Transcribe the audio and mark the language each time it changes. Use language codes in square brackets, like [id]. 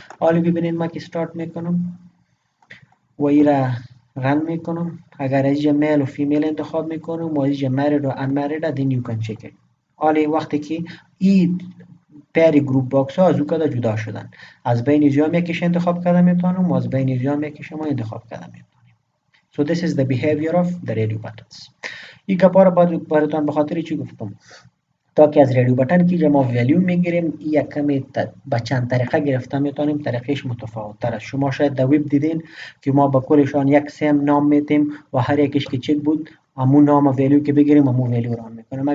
[fa] حالا ببینید ما که استارت میکنم و ایرا رن میکنم. اگر از اینجا میل و فیمیل انتخاب میکنم و از اینجا married و unmarried [en] then you can check it. [fa] حالا وقتی که این پیر گروپ باکس ها از او کده جدا شدن از بین اینجا هم یکیش انتخاب کرده میتونم و از بین اینجا هم یکیش ما انتخاب کرده میتونم. [en] So this is the behavior of the radio buttons. [fa] این گپا را براتون به خاطر چی گفتم؟ تا که از رادیو بٹن که ما ولیو میگیریم یک کمی با چند طریقه گرفته میتونیم. طریقش متفاوت تر است. شما شاید در ویب دیدین که ما با کلشان یک سیم نام میتیم و هر یکیش که چک بود همون نام و ولیو که بگیریم همون ولیو ران میکنیم.